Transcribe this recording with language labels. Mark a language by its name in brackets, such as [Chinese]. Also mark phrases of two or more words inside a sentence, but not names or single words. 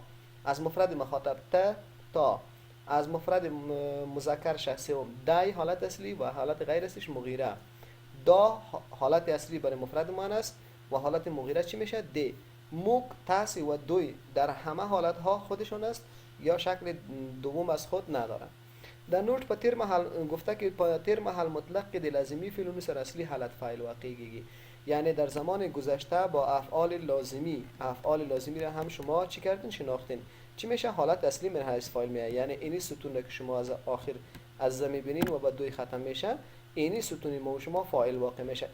[Persian] از مفرد مخاطب ت تا، از مفرد مذکر شخص دای حالت اصلی و حالت غیر اصلیش مغیره. دا حالت اصلی برای مفرد مؤنث و حالت مغیره چی میشه؟ د. موک، تاسی و دوی در همه حالت ها خودشون است یا شکل دوم از خود نداره. در نوٹ [Pashto] په تیر محل گفته که په تیر محل مطلق که د لازمی فعلونو سره اصلی حالت فاعل واقع کیږي، [Persian] یعنی در زمان گذشته با افعال لازمی را هم شما چی کردین؟ شناختین. چی میشه؟ حالت اصلی من حیث فاعل میاد، یعنی اینی ستون که شما از آخر از ز میبینین و بعد دوی ختم میشه، اینی ستون ما و شما فاعل واقع میشه.